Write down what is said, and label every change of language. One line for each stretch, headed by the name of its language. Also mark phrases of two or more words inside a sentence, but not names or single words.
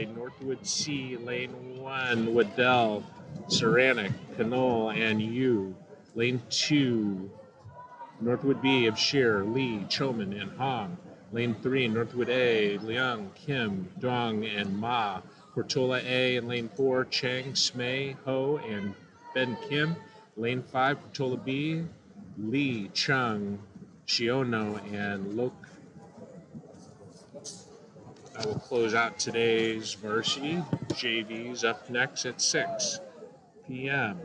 English: Northwood C, lane 1, Waddell, Ceranic, Canole, and you. Lane 2, Northwood B of Shear, Lee, Choman, and Hong. Lane 3, Northwood A, Liang, Kim, Dong, and Ma. Portola A in lane 4, Chang, Smay, Ho, and Ben Kim. Lane 5, Portola B, Lee, Chung, Shiono, and Lok. I will close out today's varsity. JV's up next at 6 p.m.